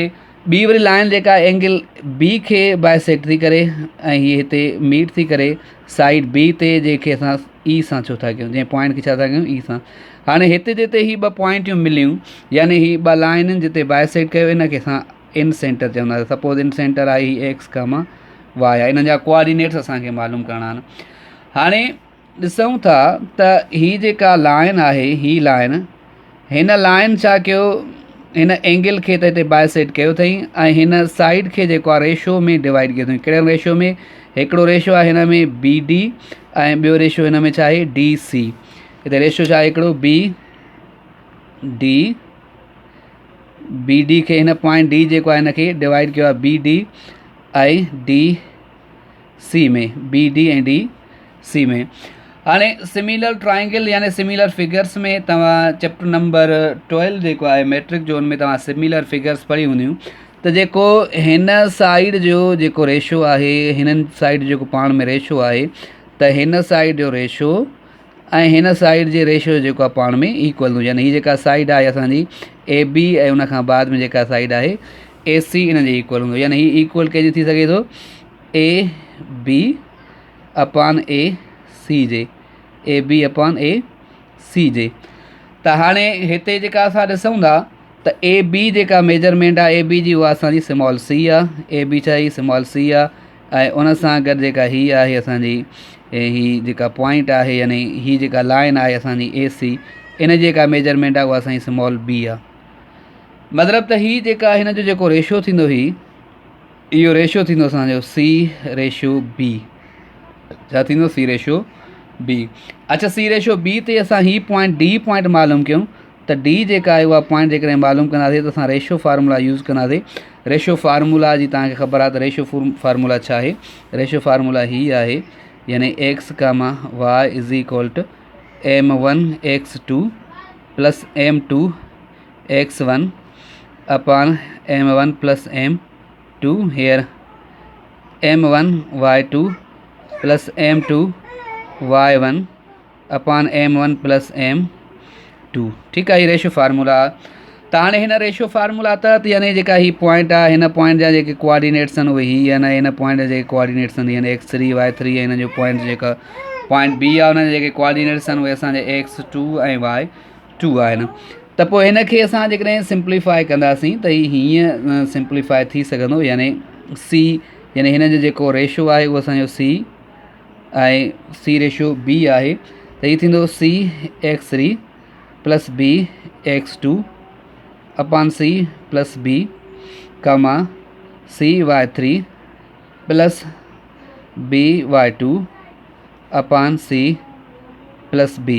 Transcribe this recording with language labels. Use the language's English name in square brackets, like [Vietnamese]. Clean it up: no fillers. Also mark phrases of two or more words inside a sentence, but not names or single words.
[Sindhi] ॿी वरी लाइन जेका [English] angle B [Sindhi] खे बाइसेक्ट थी करे ऐं हीअ हिते मीट थी करे [English] side B [Sindhi] ते, जंहिंखे असां ई सां छो था कयूं, जंहिं पॉइंट खे छा था कयूं, ई सां। हाणे हिते जिते ही ॿ पॉइंटियूं मिलियूं यानी ही ॿ लाइनूं जिते बाइसेक्ट कयो इनखे असां [English] incenter [Sindhi] चवंदासीं। [English] suppose incenter [Sindhi] आहे ही [English] x comma y [Sindhi] आहे, इन्हनि जा कोऑर्डिनेट्स असांखे मालूम करणा आहिनि। हाणे ॾिसूं था त ही जेका लाइन आहे, ही लाइन, हिन लाइन छा कयो, हिन एंगल खे त हिते बाइसेक्ट कयो अथई ऐं हिन साइड खे जेको आहे रेशो में डिवाइड कयो अथई। कहिड़े रेशो में, हिकिड़ो रेशो आहे हिन में बी डी ऐं ॿियो रेशो हिन में छा आहे डी सी। हिते रेशो छा आहे हिकिड़ो बी डी खे हिन पॉइंट डी जेको आहे हिनखे डिवाइड कयो आहे बी डी ऐं डी सी में, बी डी ऐं डी सी में। हाणे [English] similar triangle [Sindhi] यानी [English] similar figures [Sindhi] में तव्हां [English] chapter number 12 [Sindhi] जेको आहे मैट्रिक जो उनमें तव्हां [English] similar figures [Sindhi] पढ़ी हूंदियूं त जेको हिन साइड जो जेको रेशो आहे, हिननि साइड जेको पाण में रेशो आहे त हिन साइड जो रेशो ऐं हिन साइड जे रेशो जेको आहे पाण में इक्वल हूंदो। यानी हीअ जेका साइड आहे असांजी ए बी ऐं उनखां बाद में जेका साइड आहे ए सी इन जे इक्वल हूंदो। यानी हीअ इक्वल कंहिंजी थी सघे थो, [English] AB upon AC [Sindhi] जे, [English] AB upon AC [Sindhi] जे। त हाणे हिते जेका असां ॾिसूं था त ए बी जेका मेजरमेंट आहे ए बी जी उहा असांजी [English] small c [Sindhi] आहे, ए बी छा आहे [English] small c [Sindhi] आहे ऐं उन सां गॾु जेका हीअ आहे असांजी ही जेका पॉइंट आहे यानी हीअ जेका लाइन आहे असांजी ए सी, इन जेका मेजरमेंट आहे उहा असांजी [English] small b [Sindhi] आहे। मतिलबु त हीअ जेका हिन जो जेको रेशो थींदो इहो रेशो थींदो असांजो [English] c ratio b. [Sindhi] छा थींदो, [English] c ratio b. [Sindhi] अच्छा, [English] c ratio b [Sindhi] ते असां ही पॉइंट डी पॉइंट मालूम कयूं त डी जेका आहे उहा पॉइंट जेकॾहिं मालूम कंदासीं त असां [English] ratio formula use [Sindhi] कंदासीं। [English] ratio formula [Sindhi] जी तव्हांखे ख़बर आहे त [English] ratio formula [Sindhi] छा आहे। [English] ratio formula [Sindhi] हीअ आहे, [English] यानी x comma y is equal to m1 x2 plus m2 x1 upon m1 plus m2 here m1 y2 plus m2 y1 upon m1 plus m2. [Sindhi] ठीकु आहे, हीअ [English] ratio formula [Sindhi] आहे। त हाणे हिन [English] ratio formula [Sindhi] तहत यानी जेका ही पॉइंट आहे, हिन पॉइंट जा जेके कोऑर्डिनेट्स आहिनि उहे हीअ आहिनि, हिन पॉइंट जा जेके कोऑर्डिनेट्स आहिनि यानी x3 y3 ऐं हिन जो पॉइंट जेका पॉइंट बी आहे हुन जा जेके कोऑर्डिनेट्स आहिनि उहे असांजे x2 ऐं y2 आहिनि। त पोइ हिन खे असां जेकॾहिं सिंप्लीफाई कंदासीं त हीअं सिंप्लीफाई थी सघंदो, यानी सी यानी हिन जो जेको रेशो आहे उहो असांजो [English] c and c ratio b [Sindhi] आहे, त हीअ थींदो [English] c x3 plus b x2 upon c plus b comma c y3 plus b y2 upon c plus b.